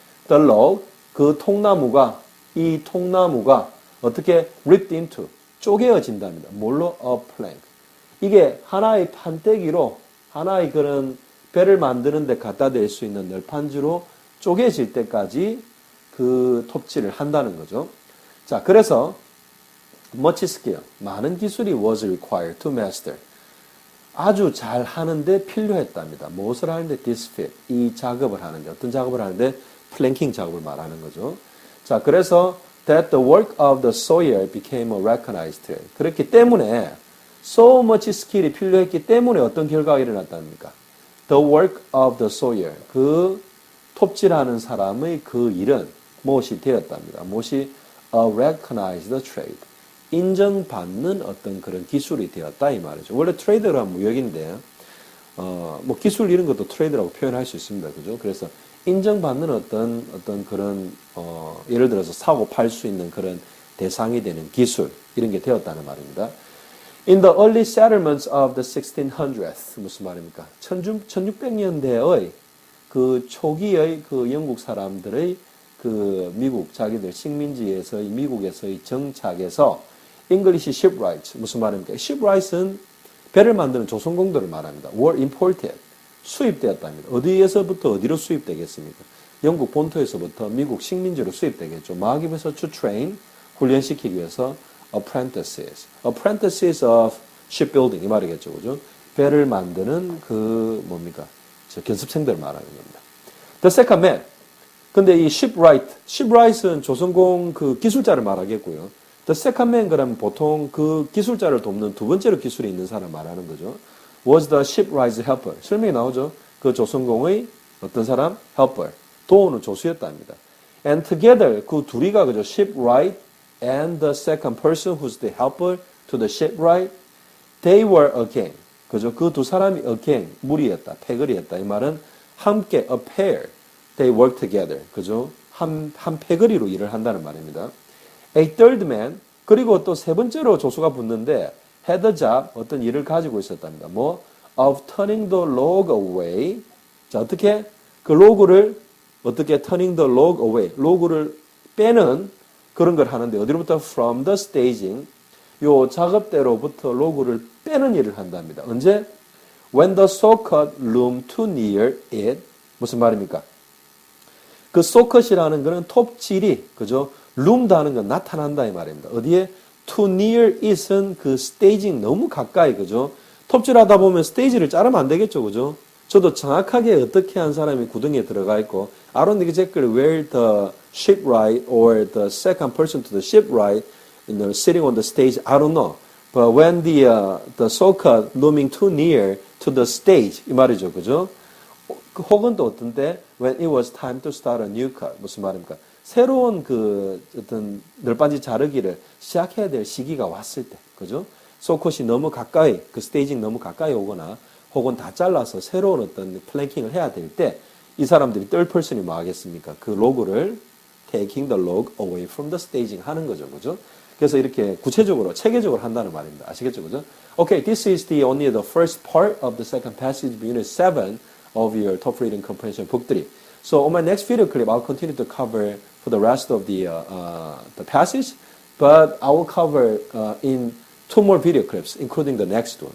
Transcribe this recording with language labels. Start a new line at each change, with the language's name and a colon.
English: the log,
Korean: 그 이 통나무가 어떻게
English: ripped into,
Korean: 쪼개어진답니다. 뭘로?
English: a plank.
Korean: 이게 하나의 판때기로 하나의 그런 배를 만드는 데 갖다 댈 수 있는 널판지로 쪼개질 때까지 그 톱질을 한다는 거죠. 자, 그래서
English: much skill,
Korean: 많은 기술이
English: was required to master.
Korean: 아주 잘 하는데 필요했답니다. 무엇을 하는데?
English: this fit,
Korean: 이 작업을 하는데, 어떤 작업을 하는데? 플랭킹 작업을 말하는 거죠. 자, 그래서
English: that the work of the sawyer became a recognized trade.
Korean: 그렇기 때문에
English: so much skill
Korean: 이 필요했기 때문에 어떤 결과가 일어났답니까?
English: The work of the sawyer,
Korean: 그 톱질하는 사람의 그 일은 무엇이 되었답니다. 무엇이?
English: a recognized trade.
Korean: 인정받는 어떤 그런 기술이 되었다 이 말이죠. 원래 트레이드가 무역인데 뭐 기술 이런 것도 트레이드라고 표현할 수 있습니다. 그죠? 그래서 인정받는 어떤 그런 예를 들어서 사고 팔 수 있는 그런 대상이 되는 기술 이런 게 되었다는 말입니다.
English: In the early settlements of the 1600s
Korean: 무슨 말입니까? 1600년대의 그 초기의 그 영국 사람들의 그 미국 자기들 식민지에서의 미국에서의 정착에서
English: English shipwrights
Korean: 무슨 말입니까? shipwrights는 배를 만드는 조선공들을 말합니다.
English: were imported.
Korean: 수입되었답니다. 어디에서부터 어디로 수입되겠습니까? 영국 본토에서부터 미국 식민지로 수입되겠죠. 막입에서
English: to train,
Korean: 훈련시키기 위해서
English: apprentices of shipbuilding
Korean: 이 말이겠죠. 그죠? 배를 만드는 그 뭡니까? 저 견습생들을 말하는 겁니다.
English: The second man.
Korean: 근데 이 shipwright은 조선공 그 기술자를 말하겠고요. The second man 그러면 보통 그 기술자를 돕는 두 번째로 기술이 있는 사람 말하는 거죠.
English: was the shipwright's helper.
Korean: 설명이 나오죠. 그 조선공의 어떤 사람? helper. 도우는 조수였답니다.
English: And together
Korean: 그 둘이가 그죠.
English: shipwright and the second person who's the helper to the shipwright. They were a gang.
Korean: 그죠. 그 두 사람이
English: a gang.
Korean: 무리였다. 패거리였다. 이 말은 함께 a pair.
English: They work together.
Korean: 그죠. 한 패거리로 일을 한다는 말입니다.
English: A third man.
Korean: 그리고 또 세 번째로 조수가 붙는데
English: had a job,
Korean: 어떤 일을 가지고 있었답니다. 뭐?
English: of turning the log away.
Korean: 자, 어떻게? 그 로그를 어떻게
English: turning the log away.
Korean: 로그를 빼는 그런 걸 하는데 어디로부터?
English: from the staging.
Korean: 요 작업대로부터 로그를 빼는 일을 한답니다. 언제?
English: when the saw-cut loomed too near it.
Korean: 무슨 말입니까? 그 saw-cut이라는 거는 톱질이, 그죠? loomed 하는 건 나타난다 이 말입니다. 어디에?
English: too near it
Korean: 은 그 스테이징 너무 가까이, 그죠? 톱질하다 보면 스테이지를 자르면 안 되겠죠, 그죠? 저도 정확하게 어떻게 한 사람이 구덩이에 들어가 있고,
English: I don't exactly where the shipwright or the second person to the shipwright, sitting on the stage, I don't know. But when the saw-cut looming too near to the stage,
Korean: 이 말이죠, 그죠? 혹은 또 어떤 때,
English: when it was time to start a new cut,
Korean: 무슨 말입니까? 새로운 그 어떤 널빤지 자르기를 시작해야 될 시기가 왔을 때, 그죠? 소컷이 너무 가까이, 그 스테이징 너무 가까이 오거나, 혹은 다 잘라서 새로운 어떤 플랭킹을 해야 될 때, 이 사람들이
English: third person
Korean: 이 뭐 하겠습니까? 그 로그를
English: taking the log away from the staging
Korean: 하는 거죠, 그죠? 그래서 이렇게 구체적으로, 체계적으로 한다는 말입니다. 아시겠죠, 그죠?
English: Okay, this is only the first part of the second passage of Unit 7 of your TOEFL Reading Comprehension Book 3. So on my next video clip, I'll continue to cover for the rest of the passage, but I will cover in 2 more video clips, including the next one.